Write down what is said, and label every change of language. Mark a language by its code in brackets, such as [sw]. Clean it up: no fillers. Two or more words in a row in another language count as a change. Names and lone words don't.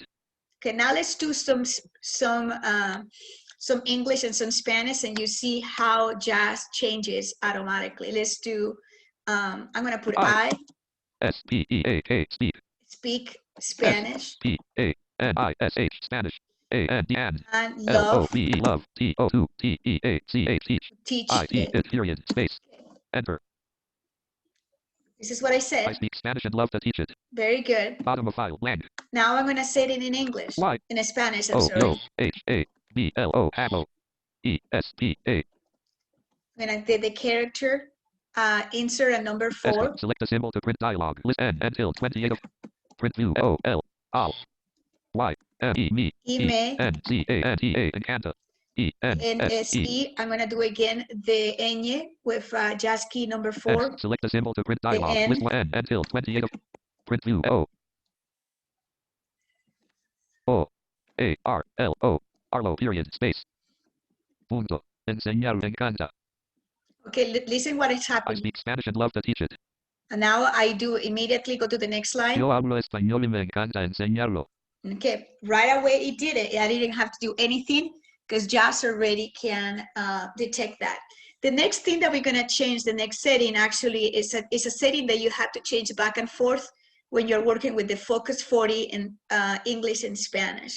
[en] Okay, now let's do some English and some Spanish, and you see how JAWS changes automatically. Let's do I'm going to put I. I. S-P-E-A-K, speak. Speak Spanish. S-P-A-N-I-S-H, Spanish. A-N-D-N. And love. L-O-V-E, love. T-O-2-T-E-A-C-H, teach. Teach. I-T, it, period, space. Enter. This is what I I said. speak Spanish and love to teach it. Very good. Bottom of file, blank. Now I'm going to say it in English. Y. In Spanish, I'm O, sorry. [es] yo, H-A-B-L-O, habo. E-S-P-A. [en] I'm going to do the character. Insert a number 4. Select a symbol to print dialog. List N until 28 of print view. O-L. Al. Y. [es] M-E. Me. E-me. N-C-A-N-T-A. Encanta. E-N-S-E. N-S-E. [en] I'm going to do again the ñ with just key number 4. Select a symbol to print dialog. N. List N until 28 of print view. O. O-A-R-L-O. Arlo, period, space. [es] Punto. Enseñar me encanta. [en] Okay, listen what is I happening. speak Spanish and love to teach it. And now I do immediately go to the next line. [es] Yo hablo español y me encanta enseñarlo. [en] Okay, right away it did it. I didn't have to do anything because JAWS already can detect that. The next thing that we're going to change, the next setting actually is a setting that you have to change back and forth when you're working with the Focus 40 in English and Spanish.